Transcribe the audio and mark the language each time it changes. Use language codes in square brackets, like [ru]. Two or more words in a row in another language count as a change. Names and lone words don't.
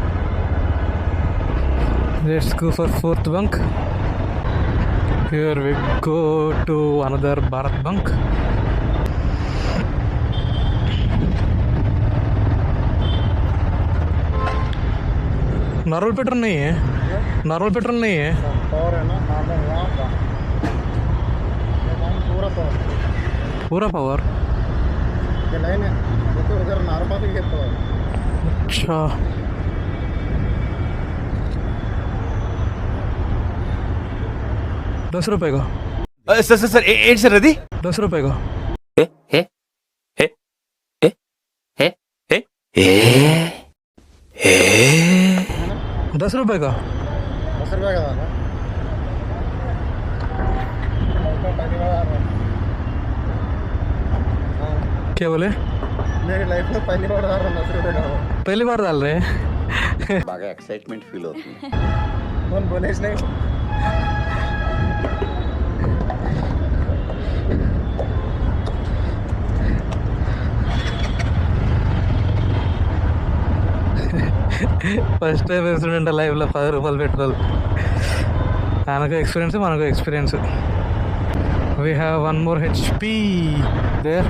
[en] Let's go for 4th bunk. Here we go to another Bharat bunk. normal petrol [hi] नहीं है, [en] normal petrol [hi] नहीं है. पावर है ना, पूरा पावर, पूरा पावर. ये लाइन है वो तो उधर नॉर्मल ही है पावर. अच्छा, ₹10 का. [te] సార్ సార్ సార్ ఏంటి సార్ అది? [hi] ₹10 का. ₹10 का. ₹10 का था. क्या बोले? मेरी लाइफ में पहली बार आ रहा ₹10 का. पहली बार डाल रहे हैं. [te] బాగా [en] excitement feel [te] అవుతుంది. [hi] कौन बोले नहीं. [en] first time experience [te] లైఫ్లో ₹10 పెట్రోల్. ఆయనకు ఎక్స్పీరియన్స్, మనకు ఎక్స్పీరియన్స్. [en] We have 1 more HP there.